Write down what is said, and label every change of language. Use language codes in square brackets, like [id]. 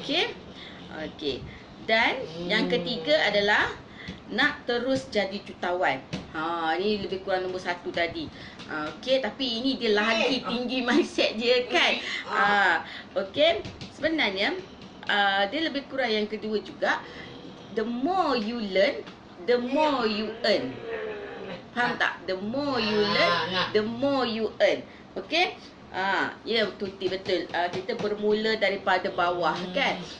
[ms] Okay, okay. Dan yang ketiga adalah nak terus jadi jutawan. Ini lebih kurang nombor 1 tadi. Okay, tapi ini dia lagi tinggi mindset dia kan. Okay, sebenarnya dia lebih kurang yang kedua juga. [en] The more you learn, the more you earn. [ms] Faham tak? [en] The more you learn, the more you earn. [ms] Okay? Ya, betul. Kita bermula daripada bawah kan?